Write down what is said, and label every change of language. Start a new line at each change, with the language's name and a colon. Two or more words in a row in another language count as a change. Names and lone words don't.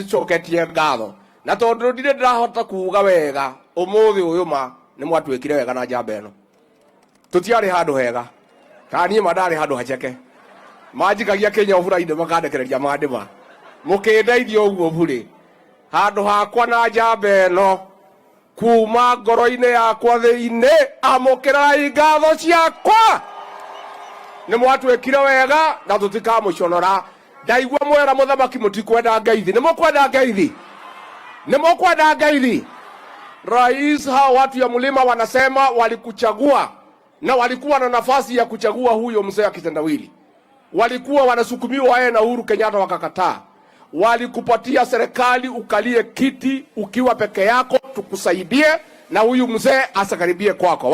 Kikuyu: tucoketie ngatho na tondu ndire ndirahota kuuga wega umuthi uyu ma ni mwatwikire wega na njamba eno tutiari handu hega kani madari handu hacheke majikagia Kenya ofuraide makandekereria mandima mukindeithia uguo buri handu hakwa na njamba eno kuma ngoro-ini yakwa thiini amukirai ngatho ciakwa ni mwatwikire wega na tutikamuconora. Ndaigua mwera muthamaki mutikwenda ngeithi, ni mukwenda ngeithi, ni mukwenda ngeithi.
Swahili: Rais, hao watu ya mlima wanasema walikuchagua na walikuwa na nafasi ya kuchagua huyo mzee wa kitendawili, walikuwa wanasukumiwa yeye na Uhuru Kenyatta wakakataa. Walikupatia serikali ukalie kiti ukiwa peke yako, tukusaidie na huyu mzee asakaribie kwako.